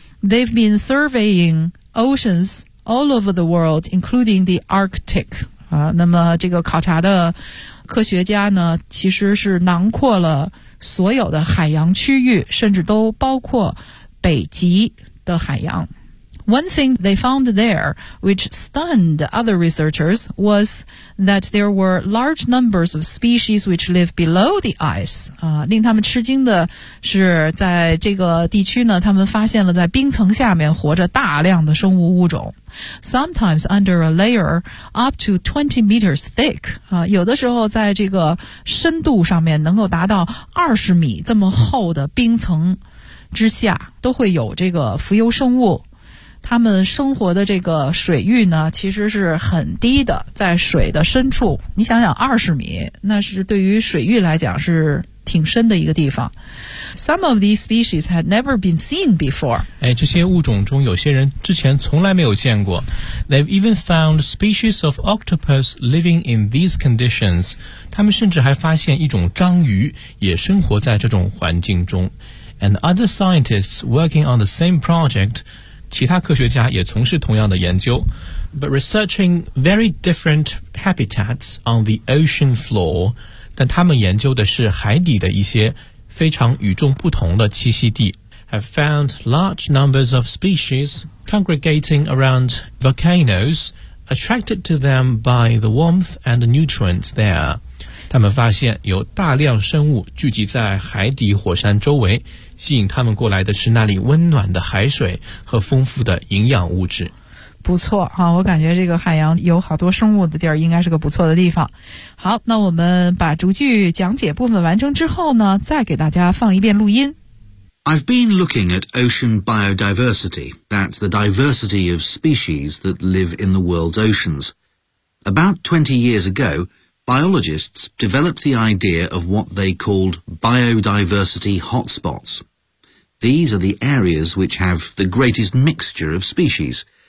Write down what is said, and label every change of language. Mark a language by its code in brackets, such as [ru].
[en] They've been surveying oceans all over the world, including the Arctic. [zh] 那么这个考察的科学家呢，其实是囊括了所有的海洋区域，甚至都包括北极的海洋。 [en] One thing they found there, which stunned other researchers, was that there were large numbers of species which live below the ice. [zh] 令他们吃惊的是在这个地区呢，他们发现了在冰层下面活着大量的生物物种。 [en] Sometimes under a layer up to 20 meters thick. [zh] 有的时候在这个深度上面能够达到20米这么厚的冰层之下，都会有这个浮游生物。他们生活的这个水域呢其实是很低的，在水的深处，你想想20米那是对于水域来讲是挺深的一个地方。 [en] Some of these species had never been seen before. [zh] 哎，这些物种中有些人之前从来没有见过。 [en] They've even found species of octopus living in these conditions. [zh] 他们甚至还发现一种章鱼也生活在这种环境中。 [en] And other scientists working on the same project, [zh] 其他科学家也从事同样的研究 [en] But researching very different habitats on the ocean floor [zh] 但他们研究的是海底的一些非常与众不同的栖息地 [en] Have found large numbers of species congregating around volcanoes attracted to them by the warmth and the nutrients there [zh] 他们发现有大量生物聚集在海底火山周围吸引他们过来的是那里温暖的海水和丰富的营养物质。不错啊，我感觉这个海洋有好多生物的地儿应该是个不错的地方。好，那我们把逐句讲解部分完成之后呢，再给大家放一遍录音。 [en] I've been looking at ocean biodiversity. That's the diversity of species that live in the world's oceans. About 20 years ago, biologists developed the idea of what they called biodiversity hotspots. These are the areas which have the greatest mixture of species.